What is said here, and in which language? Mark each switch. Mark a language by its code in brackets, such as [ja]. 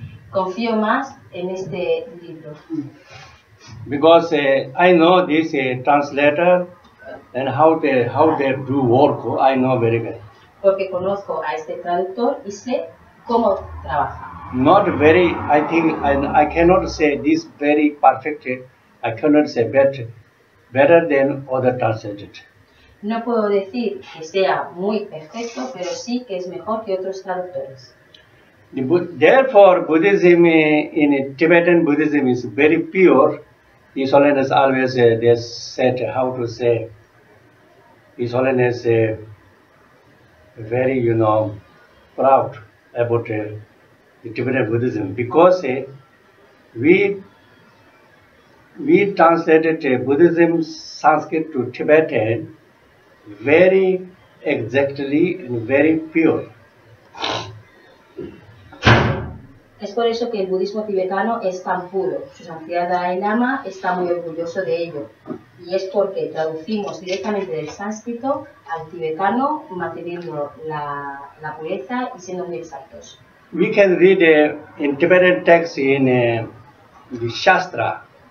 [es] Confío más en este libro. [en] Because I know this translator and how they do work. I know very well. [es] Porque conozco a este traductor y sé cómo trabaja. [en] Not very. I think I cannot say this very perfect. I cannot say better than other translated. [es] No puedo decir que sea muy perfecto, pero sí que es mejor que otros traductores. [en] Therefore, Buddhism in Tibetan Buddhism is very pure. His Holiness always they said how to say. His Holiness very proud about the Tibetan Buddhism because we translated Buddhism Sanskrit to Tibetan very exactly and very pure. [es] Es por eso que el budismo tibetano es tan puro. Su Santidad Dalai Lama está muy orgulloso de ello. Y es porque traducimos directamente del sánscrito al tibetano, manteniendo la pureza y siendo muy exactos. [en] We can read in Tibetan text in the Shastra.